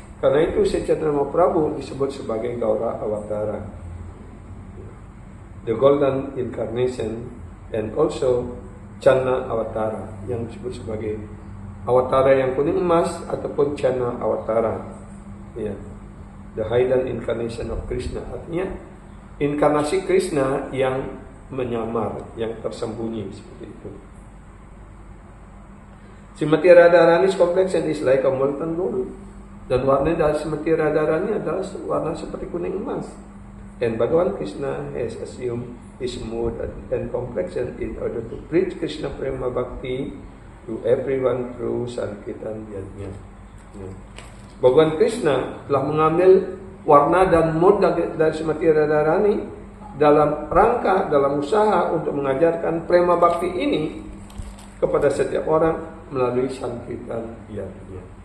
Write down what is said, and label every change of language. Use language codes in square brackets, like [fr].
[id] Karena itu Chaitanya Mahaprabhu disebut sebagai Gaura Avatara, [en] the golden incarnation, and also [id] Channa Avatara, yang disebut sebagai Avatara yang kuning emas ataupun Channa Avatara. [en] The hidden incarnation of Krishna, [id] artinya inkarnasi Krishna yang menyamar, yang tersembunyi, seperti itu. [en] Srimati Radharani's complexion is like a molten gold. [id] Dan warna dari Srimati Radharani adalah warna seperti kuning emas. [en] And Bhagavan Krishna has assumed his mood and complexion in order to preach Krishna Prema Bhakti to everyone through Sankirtan Yajna. [id] Bhagavan Krishna telah mengambil warna dan mood dari Srimati Radharani dalam rangka, dalam usaha untuk mengajarkan Prema Bhakti ini kepada setiap orang melalui Sankirtan Yajna.